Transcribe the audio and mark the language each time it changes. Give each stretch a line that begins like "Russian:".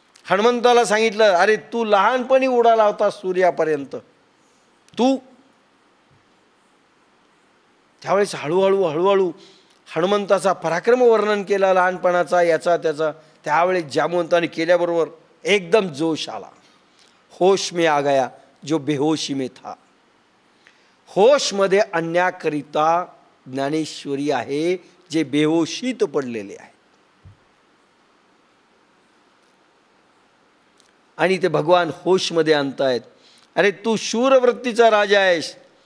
Marathi: हनुमंताला सांगितलं अरे तू लहानपणी उडाला होता सूर्यापर्यंत, तू. त्यावेळेस हळूहळू हनुमंताचा पराक्रम वर्णन केला, लहानपणाचा याचा त्याचा. त्यावेळेस जांबुवंताने केल्याबरोबर एकदम जोश आला.
Hindi: होश में आ गया जो बेहोशी में था.
Marathi: होशमध्ये आणण्याकरिता ज्ञानेश्वरी आहे, जे बेहोशीत पडलेले आहे. आणि ते भगवान होशमध्ये आणतायत. अरे तू शूरवृत्तीचा राजा आहेस.